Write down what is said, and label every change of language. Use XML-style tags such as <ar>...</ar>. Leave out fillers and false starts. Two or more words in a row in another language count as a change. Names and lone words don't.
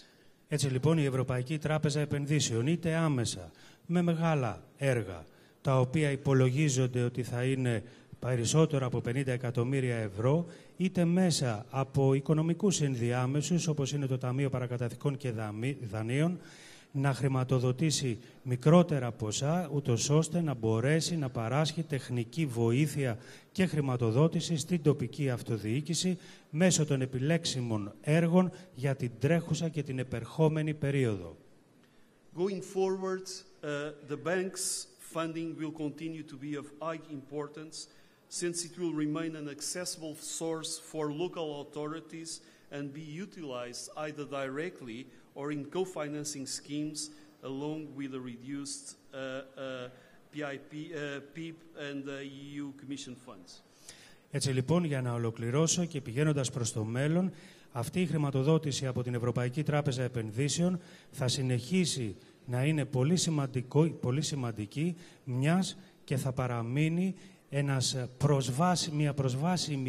<el>Έτσι λοιπόν η Ευρωπαϊκή Τράπεζα Επενδύσεων είτε άμεσα με μεγάλα έργα τα οποία υπολογίζονται ότι θα είναι περισσότερο από 50 εκατομμύρια ευρώ, είτε μέσα από οικονομικούς ενδιάμεσους όπως είναι το Ταμείο Παρακαταθήκων και Δανείων, να χρηματοδοτήσει μικρότερα ποσά, ούτως ώστε να μπορέσει να παράσχει τεχνική βοήθεια και χρηματοδότηση στην τοπική αυτοδιοίκηση μέσω των επιλέξιμων έργων για την τρέχουσα και την επερχόμενη περίοδο.</el> <en>Going forward, the bank's funding will continue to be of high importance since it will remain an accessible source for local authorities and be utilized either directly or in co-financing schemes along with the reduced PIP and EU Commission funds.</en> <el>Έτσι λοιπόν, για να ολοκληρώσω και πηγαίνοντας προς το μέλλον, αυτή η χρηματοδότηση από την Ευρωπαϊκή Τράπεζα Επενδύσεων θα συνεχίσει να είναι πολύ σημαντική, μιας και θα παραμείνει μια προσβάσιμη</el>